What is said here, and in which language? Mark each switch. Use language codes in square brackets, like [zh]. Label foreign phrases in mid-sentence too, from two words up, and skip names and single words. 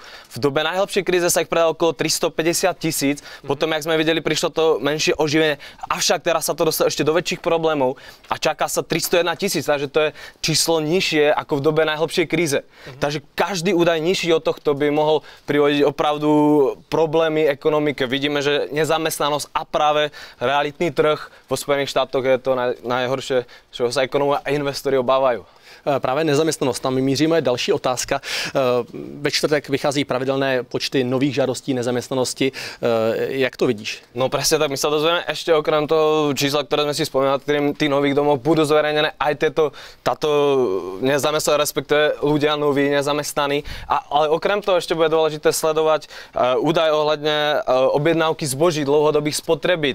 [sk] V dobe najhlbšej kríze sa ich predalo okolo 350 000, potom, jak sme videli, prišlo to menšie oživenie, avšak teraz sa to dostalo ešte do väčších problémov a čaká sa 301 000, takže to je číslo nižšie ako v dobe najhlbšej kríze. Takže každý údaj nižší od tohto by mohol privodiť opravdu problémy ekonomike. Vidíme, že nezamestnanosť a práve realitný trh vo Spojených štátoch je to najhoršie, čeho sa ekonomové a investori obávajú. [cs] Právě nezaměstnanost, tam míříme další otázka. Ve čtvrtek vychází pravidelné počty nových žádostí nezaměstnanosti. Jak to vidíš? [sk] No presne tak, my sa dozvieme ešte okrem toho čísla, ktoré sme si spomínali, ktorým tých nových domov budú zverejnené aj táto nezamestnanosť, respektíve ľudia noví, nezamestnaní. Ale okrem toho ešte bude dôležité sledovať údaj ohľadne objednávky zboží, dlhodobých spotreby.